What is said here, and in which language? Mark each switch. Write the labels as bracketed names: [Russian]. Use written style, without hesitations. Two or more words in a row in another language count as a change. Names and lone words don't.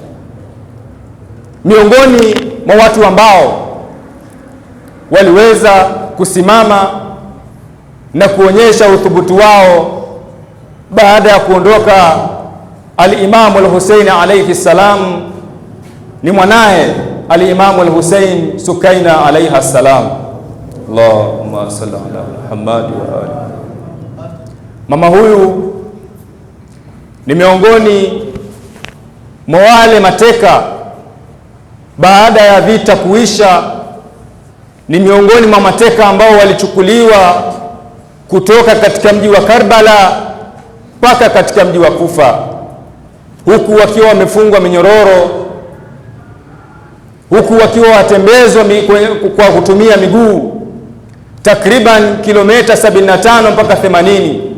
[Swahili] Miongoni mwa watu ambao waliweza kusimama na kuonyesha uthubutu wao baada ya kuondoka al-Imam al-Hussein [Arabic] عليه السلام [Swahili] ni mwanaye al-Imam al-Hussein Sukaina [Arabic] عليها السلام. اللهم صل على محمد وآل. [Swahili] Mama huyu ni miongoni mwa wale mateka baada ya vita kuisha, ni miongoni mwa mateka ambao walichukuliwa kutoka katika mji wa Karbala mpaka katika mji wa Kufa, huku wakiwa wamefungwa minyororo, huku wakiwa watembezwa kwa kutumia miguu takriban kilomita 75 mpaka 80.